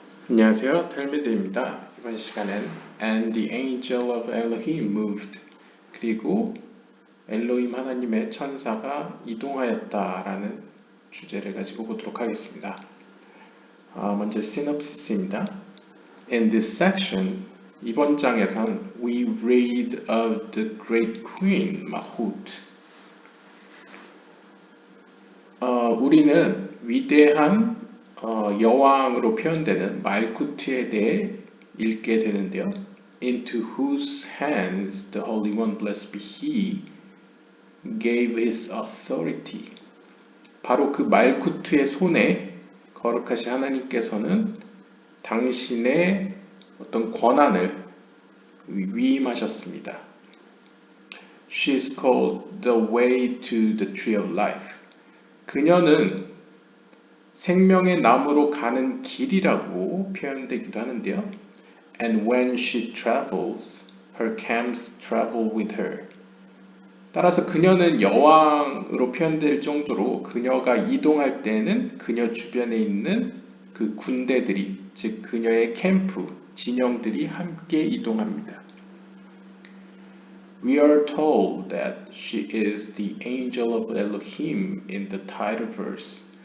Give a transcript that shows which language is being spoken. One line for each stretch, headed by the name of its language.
Korean: 안녕하세요, 텔미드입니다. 이번 시간엔
English: And the angel of Elohim moved,
Korean: 그리고 엘로힘 하나님의 천사가 이동하였다라는 주제를 가지고 보도록 하겠습니다. 먼저 시놉시스입니다.
English: In this section,
Korean: 이번 장에선
English: We read of the great queen Mahut.
Korean: 우리는 위대한 여왕으로 표현되는 말쿠트에 대해 읽게 되는데요.
English: Into whose hands the Holy One, blessed be He, gave His authority.
Korean: 바로 그 말쿠트의 손에 거룩하신 하나님께서는 당신의 어떤 권한을 위임하셨습니다.
English: She is called the way to the tree of life.
Korean: 그녀는 생명의 나무로 가는 길이라고 표현되기도 하는데요.
English: And when she travels, her camps travel with her.
Korean: 따라서 그녀는 여왕으로 표현될 정도로 그녀가 이동할 때는 그녀 주변에 있는 그 군대들이, 즉 그녀의 캠프, 진영들이 함께 이동합니다.
English: We are told that she is the angel of Elohim in the title verse.